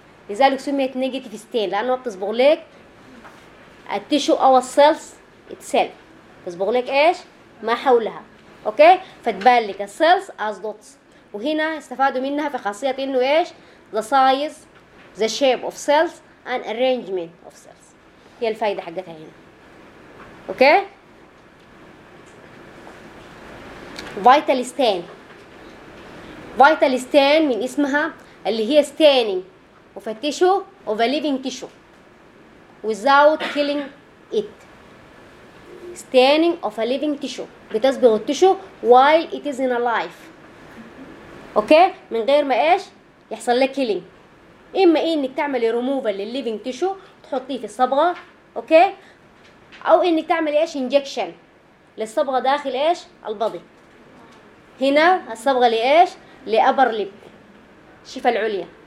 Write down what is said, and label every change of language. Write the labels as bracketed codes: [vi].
[ar] لذلك سميت نيجاتيف ستين لانه بتصبغ لك التيشو او السيلز اتسيلف, تصبغ لك ايش؟ ما حولها. اوكي فتبان لك السيلز از دوتس. وهنا استفادوا منها في خاصيه انه ايش؟ [en] the size the shape of cells [ar] ان ارينجمنت اوف سيلز, هي الفائده حقتها هنا. [en] okay vital stain, vital stain [ar] من اسمها اللي هي [en] staining of a tissue of a living tissue without killing it. Staining of a living tissue, [ar] بتصبغ [en] التissue while it is in a life. [ar] اوكي من غير ما ايش يحصل لك killing, اما انك تعمل removal لل living tissue تحطيه في الصبغة. اوكي او انك تعمل ايش injection للصبغة داخل ايش البضي. هنا الصبغة لإيش؟ لأبر ليب شفة العليا.